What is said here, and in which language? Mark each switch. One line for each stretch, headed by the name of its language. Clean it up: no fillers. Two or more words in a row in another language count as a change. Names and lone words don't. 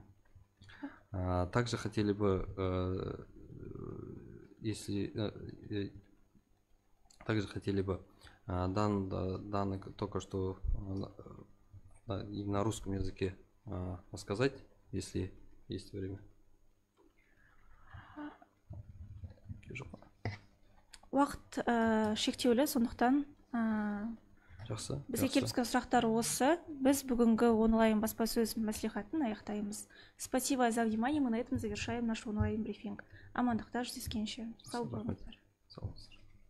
Russian: Также хотели бы, данные только что и на русском языке рассказать, если есть время.
Kazakh: Уақыт шектеулі, сондықтан жақсы. Бізге келіп түскен сұрақтар осы. Біз бүгінгі онлайн баспасөз мәслихатын аяқтаймыз.
Russian: Спасибо за внимание. Мы на этом завершаем наш онлайн брифинг.
Kazakh: Амандықта жүздескенше. Сау болыңыздар.